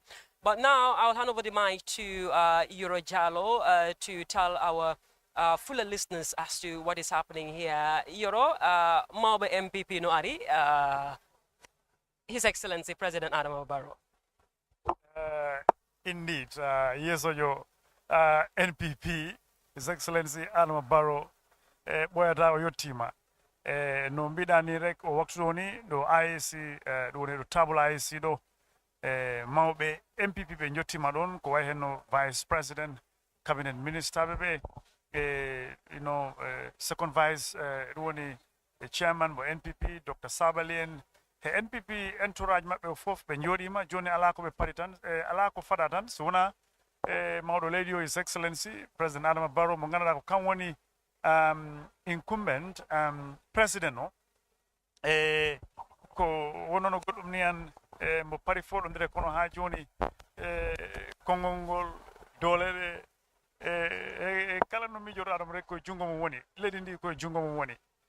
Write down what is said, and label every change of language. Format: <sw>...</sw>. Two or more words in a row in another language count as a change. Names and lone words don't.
<en>But now I'll hand over the mic to Yoro Jallo to tell our fuller listeners as to what is happening here.</en> <ff>Yoro, Maube MPP no Ari,</ff> <en>His Excellency President Adama Barrow. Indeed, yes, your NPP, His Excellency Adama Barrow,</en> <ff>boyata o yottima no mbiɗani rek o waktudoni ɗo IEC ɗo ɗo table IEC ɗo mawɓe MPP ɓe jottima ɗon ko way henno</ff> <en>vice president cabinet minister</en> <ff>ɓe</ff> <en>second vice</en> <ff>ɗum woni chairman mo NPP Dr. Sabali en he NPP entourage maɓɓe fof ɓe jooɗima joni ala ko ɓe pari tan ala ko faɗa tan so wona mawɗo leydi o</ff> <en>His Excellency President Adama Barrow</en> <ff>mo ganduɗa ko kam woni</ff> <en>incumbent president</en> <ff>o ko wonono goɗɗum ni an mo pari foɗodire kono ha joni konngol ngol doole e kala no mijoto aɗam rek koye junngo mum woni leydi ndi koye junngo mum woni</ff>